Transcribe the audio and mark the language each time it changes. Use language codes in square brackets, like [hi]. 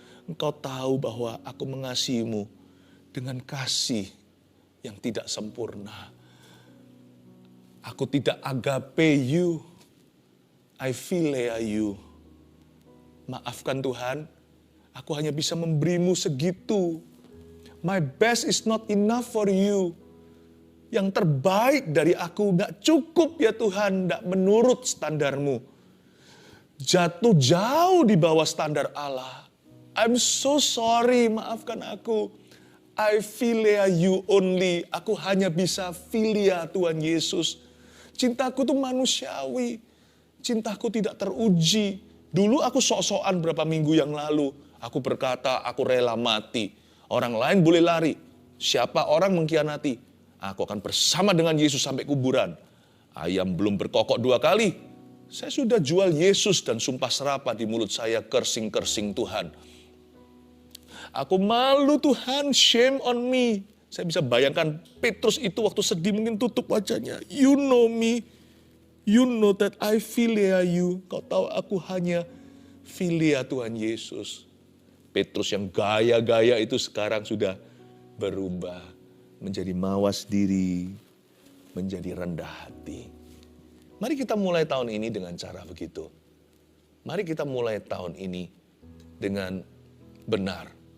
[id] Engkau tahu bahwa aku mengasihimu dengan kasih yang tidak sempurna. Aku tidak [en] agape you. I philea you. [id] Maafkan Tuhan, aku hanya bisa memberimu segitu. [en] My best is not enough for you. [id] Yang terbaik dari aku gak cukup ya Tuhan, gak menurut standarmu. Jatuh jauh di bawah standar Allah. [en] I'm so sorry, [id] maafkan aku. [en] I philea you only. [id] Aku hanya bisa philia Tuhan Yesus. Cintaku tuh manusiawi. Cintaku tidak teruji. Dulu aku sok-sokan berapa minggu yang lalu. Aku berkata, aku rela mati. Orang lain boleh lari. Siapa orang mengkhianati, aku akan bersama dengan Yesus sampai kuburan. Ayam belum berkokok 2 kali. Saya sudah jual Yesus dan sumpah serapah di mulut saya kersing-kersing Tuhan. Aku malu Tuhan, [en] shame on me. [id] Saya bisa bayangkan Petrus itu waktu sedih mungkin tutup wajahnya. [en] You know me. You know that I philia you. [id] Kau tahu aku hanya philia Tuhan Yesus. Petrus yang gaya-gaya itu sekarang sudah berubah menjadi mawas diri, menjadi rendah hati. Mari kita mulai tahun ini dengan cara begitu. Mari kita mulai tahun ini dengan benar.